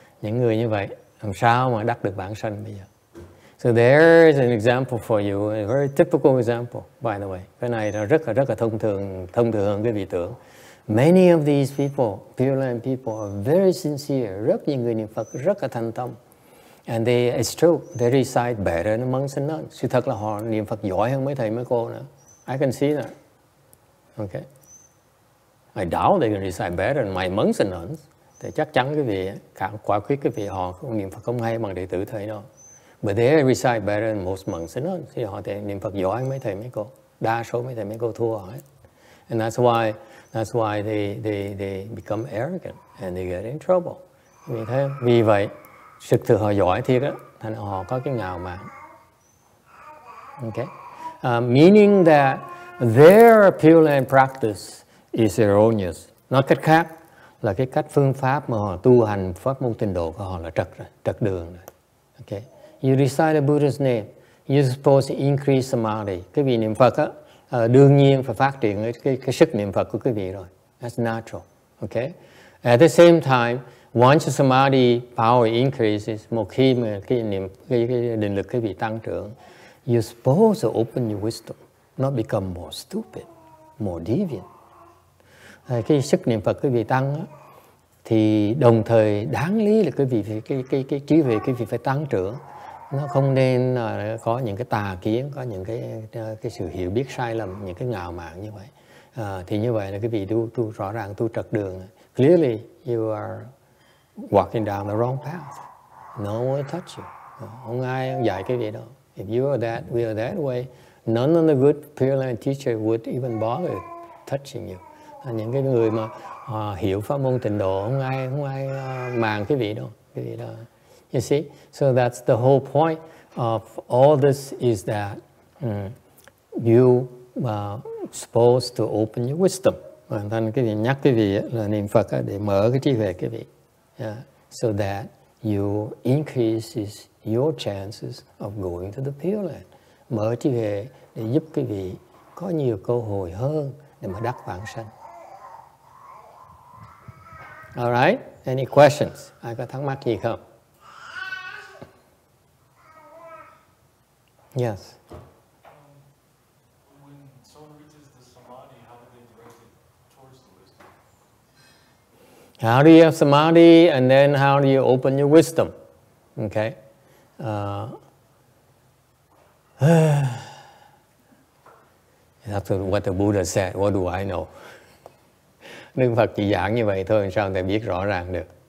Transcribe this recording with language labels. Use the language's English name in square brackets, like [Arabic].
[Vietnamese] Những người như vậy làm sao mà đắc được vãng sanh bây giờ? [English] So there is an example for you, a very typical example, by the way. [Vietnamese] Cái này là rất là thông thường hơn cái vị tưởng. [English] Many of these people, Pure Land people, are very sincere. [Vietnamese] Rất nhiều người niệm Phật rất là thành tâm. [English] And it's true, they recite better than monks and nuns. [Vietnamese] Sự thật là họ niệm Phật giỏi hơn mấy thầy mấy cô nữa. [English] I can see that. Okay. I doubt they can recite better than my monks and nuns. [Vietnamese] Thì chắc chắn cái vị, quả quyết cái vị họ không niệm Phật không hay bằng đệ tử thầy đâu. [English] But they recite better than most monks and nuns. [Vietnamese] Thì họ niệm Phật giỏi mấy thầy mấy cô. Đa số mấy thầy mấy cô thua họ hết. [English] And that's why they become arrogant and they get in trouble. [Vietnamese] Vì vậy, thực sự họ giỏi thiệt á, thành họ có cái ngạo mạn. [English] Okay? Meaning that their Pure Land practice is erroneous. [Vietnamese] Nói cách khác là cái cách phương pháp mà họ tu hành pháp môn tịnh độ của họ là trật đường rồi. [English] Okay? You recite the Buddha's name. You're supposed to increase Samadhi. [Vietnamese] Cái vị niệm Phật á, đương nhiên phải phát triển cái sức niệm Phật của quý vị rồi. [English] That's natural. Okay? At the same time, once your Samadhi power increases, [Vietnamese] một khi mà cái định lực quý vị tăng trưởng, [English] you're supposed to open your wisdom, not become more stupid, more deviant. [Vietnamese] Cái sức niệm Phật quý vị tăng á, thì đồng thời đáng lý là quý vị cái trí huệ quý vị phải tăng trưởng, Nó không nên có những cái tà kiến, có những cái sự hiểu biết sai lầm, những cái ngạo mạn như vậy. Thì như vậy là cái vị tu rõ ràng tu trật đường. [English] Clearly you are walking down the wrong path. No one will touch you. [Vietnamese] Không ai dạy cái vị đó. [English] If you are that, we are that way, none of the good Pure Land teacher would even bother touching you. [Vietnamese] Những cái người mà hiểu pháp môn tịnh độ, không ai màng cái vị đó. [English] You see, so that's the whole point of all this is that you supposed to open your wisdom. [Vietnamese] Thành cái vị nhắc cái vị là niệm Phật để mở cái trí huệ cái vị, [English] so that you increases your chances of going to the Pure Land. [Vietnamese] Mở trí huệ để giúp cái vị có nhiều cơ hội hơn để mà đắc vãng sanh. [English] All right, any questions? [Vietnamese] Ai có thắc mắc gì không? [English] Yes. When someone reaches the Samadhi, how do they direct it towards the wisdom? How do you have Samadhi, and then how do you open your wisdom? Okay. That's what the Buddha said. What do I know? [Vietnamese] Đức Phật chỉ giảng như vậy thôi, sao người ta biết rõ ràng được?